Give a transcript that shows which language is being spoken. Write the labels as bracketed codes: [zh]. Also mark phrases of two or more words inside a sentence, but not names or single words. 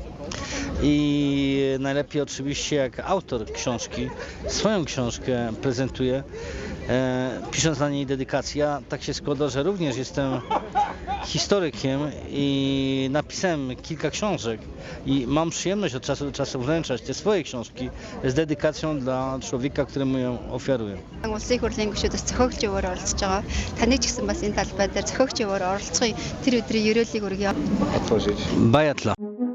[pl] I najlepiej oczywiście jak autor książki swoją książkę prezentuje, pisząc na niej dedykację. Ja tak się składa, że również jestem historykiem i napisałem kilka książek i mam przyjemność od czasu do czasu wręczać te swoje książki z dedykacją dla człowieka, któremu ją ofiaruję. [mn] Улсын их хурлын гишүүдээс зохиогчоор оролцож байгаа. Таны ч гэсэн бас энэ талбай дээр зохиогчоор оролцохын тэр өдрийн ерөөлийг өргөе. Bayatla.